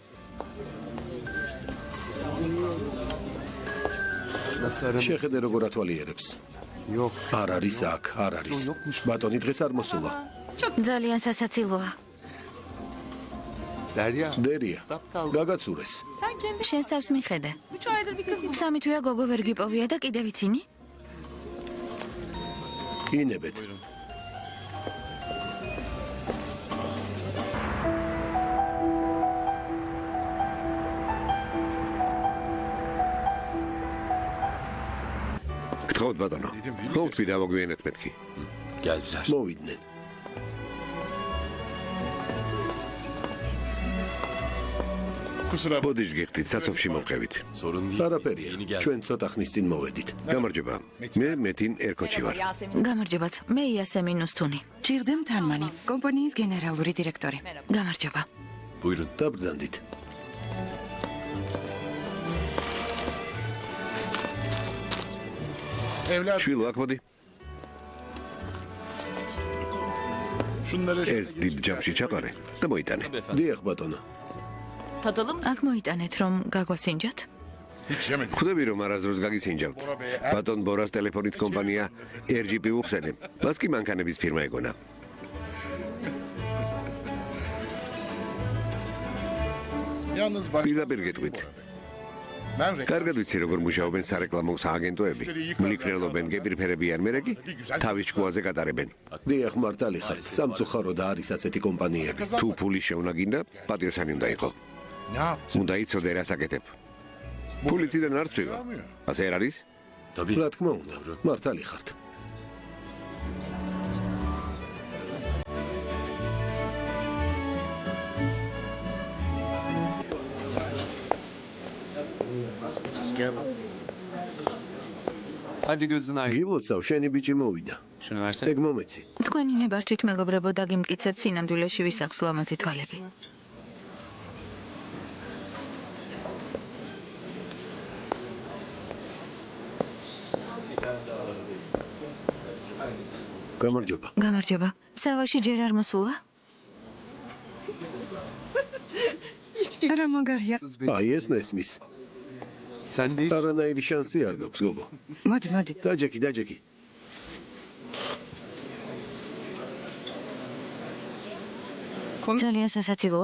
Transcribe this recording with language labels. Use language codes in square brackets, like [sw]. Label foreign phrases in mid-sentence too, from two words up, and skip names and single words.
[ka] შეხედე როგორ ათვალიერებს. არ არის აქ, არ არის. ბატონი დღეს არ მოსულა. ძალიან სასაცილოა. დერია, გაგაცურეს. [tr] Sen kendi [ka] შენს თავს მიხედე. [tr] 3 aydır bir kız mı? [ka] სამი თვეა გოგო ვერ გიპოვია და კიდევ იცინი? ინებეთ. გთხოვთ ბატონო. ხო ვთქვი დავაგვიანეთ მეთქი. [tr] Geldiler. [ka] მოვიდნენ. ბოდიშ გიხდით, საცობში მოვყევით. [tr] Sorun değil. [ka] არაფერია. [tr] Yeni geldi. [ka] ჩვენ ცოტა ხნის წინ მოვედით. გამარჯობა. მე მეთინ ერკოჩი ვარ. გამარჯობათ. მე იასემინ უსთუნი. ჭირდემ თანმანი, კომპანიის გენერალური დირექტორი. გამარჯობა. [tr] Buyurun. [ka] დაბრძანდით. შვილო, აქ მოდი. ეს დიდ ჯამში ჩაყარე და მოიტანე. დიახ ბატონო. [tr] Tadalım mı? [ka] აქ მოიტანეთ, რომ გაგვასინჯათ. ხვდები რომ არასდროს გაგიცინჯავთ. ბატონ ბორას ტელეფონით კომპანია RGP უხსენებ. მას კი მანქანების ფირმა ეგონა. პირდაპირ გეტყვით. კარგად ვიცი როგორ მუშაობენ სარეკლამო სააგენტოები. მლიქნელობენ, გეპირფერებიან, მერე კი თავის შუაზე გატარებენ. დიახ, მართალი ხართ. სამწუხარო და არის ასეთი კომპანიები. თუ ფული შევნა გინდა, პატიოსანი უნდა იყო. უნდა იცოდე რას აკეთებ. პოლიციიდან არ წვივა. ასე არ არის? რა თქმა უნდა, მართალი ხართ. [tr] Hadi gözün aydın. [ka] გილოცავ, შენი ბიჭი მოვიდა. [tr] Şunu versene. [ka] ეგ მომეცი. თქვენი ნებართვით მეგობრებო დაგიმტკიცეთ სინამდვილეში ვის აქვს ლამაზი თვალები. გამარჯობა. გამარჯობა. სავაში ჯერ არ მოსულა? რა მაგარია. აი ეს მესმის. [tr] Sen değil. [ka] არანაირი შანსი არ გაქვს, გოგო. მოდი. დაჯექი. ძალიან სასაცილოა?